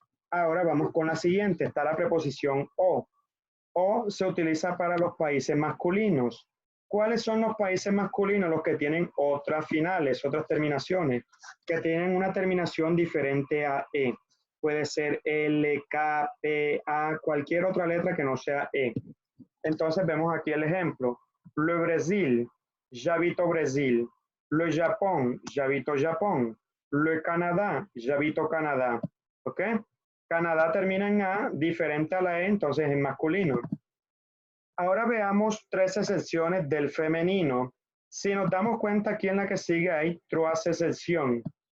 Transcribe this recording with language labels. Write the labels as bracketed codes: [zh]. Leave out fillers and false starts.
[es] Ahora vamos con la siguiente, está la preposición o. O se utiliza para los países masculinos. ¿Cuáles son los países masculinos? Los que tienen otras finales, otras terminaciones, que tienen una terminación diferente a E. Puede ser L, K, P, A, cualquier otra letra que no sea E. Entonces vemos aquí el ejemplo. [fr] Le Brésil, j'habite au Brésil. Le Japón, j'habite au Japón. Le Canadá, j'habite au Canadá. ¿Ok? [es] Canadá termina en A, diferente a la E, entonces es masculino. Ahora veamos tres excepciones del femenino. Si nos damos cuenta, aquí en la que sigue hay trois excepciones.